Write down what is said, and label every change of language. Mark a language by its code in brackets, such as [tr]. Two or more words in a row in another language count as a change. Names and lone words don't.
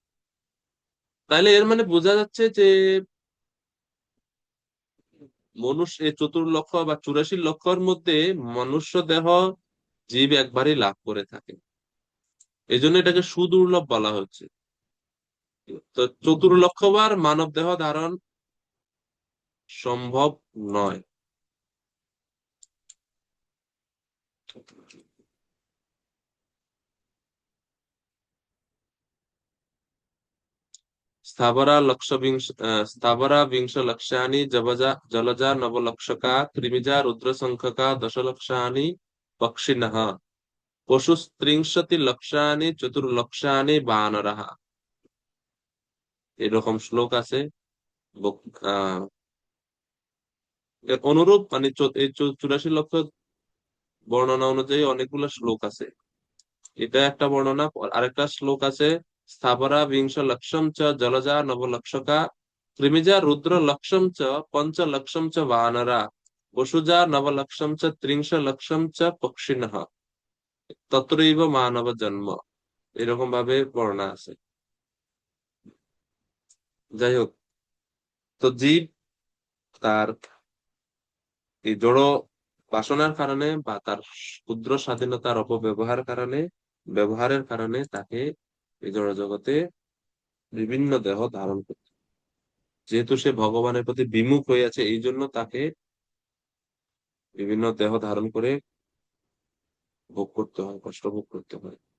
[bn] তাইলে এর মানে বোঝা যাচ্ছে যে মনুষ্য এই ৪ লক্ষ বা ৮৪ লক্ষর মধ্যে মনুষ্য দেহ জীব একবারই লাভ করে থাকে, এই জন্য এটাকে সুদুর্লভ বলা হচ্ছে। তো ৪ লক্ষবার মানব দেহ ধারণ সম্ভব নয়। [sa] স্থাবরা বিংশ লক্ষ্যানি জলজা নবলক্ষকা ত্রিমিজা রুদ্রসংখ্যকা দশলক্ষানি পক্ষিণঃ পশুস্ত্রিংশতি লক্ষানি চতুর্লক্ষানি বানরাহ। [bn] এরকম শ্লোক আছে। আহ এর অনুরূপ মানে এই ৮৪ লক্ষ বর্ণনা অনুযায়ী অনেকগুলো শ্লোক আছে। এটা একটা বর্ণনা। আরেকটা শ্লোক আছে, [sa] স্থাবরা বিংশ লক্ষম চ জলজা নবলক্ষকা ত্রিমিজা রুদ্র লক্ষম চ পঞ্চ লক্ষম চ বানরা পশুজা নবলক্ষম চ ত্রিংশ লক্ষম চ পক্ষিণঃ তত্রৈব মানব জন্ম। [bn] এরকম ভাবে বর্ণনা আছে। যাই হোক, তো জীব তার এই জড় বাসনার কারণে বা তার ক্ষুদ্র স্বাধীনতার ব্যবহারের কারণে তাকে এই জড় জগতে বিভিন্ন দেহ ধারণ করতে, যেহেতু সে ভগবানের প্রতি বিমুখ হয়ে আছে, এই জন্য তাকে বিভিন্ন দেহ ধারণ করে ভোগ করতে হয়, কষ্ট ভোগ করতে হয়।